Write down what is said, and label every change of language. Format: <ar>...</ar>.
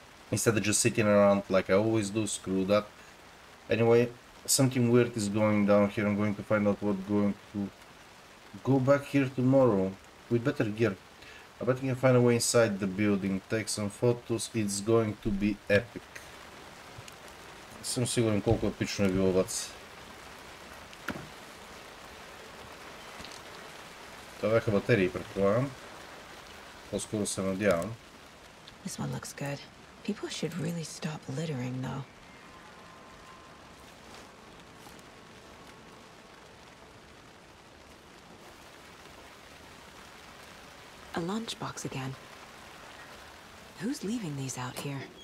<en>Instead of just sitting around like I always do. Screw that. Anyway, something weird is going down here. I'm going to find out what's going to go back here tomorrow with better gear. I bet we can find a way inside the building. Take some photos. It's going to be epic.</en> <bg>Съм сигурен колко епично е било, бац. Това бяха батерии, предполагам. По-скоро се надявам.</bg> <en>This one looks good. People should really stop littering, though. A lunchbox again. Who's leaving these out here?</en>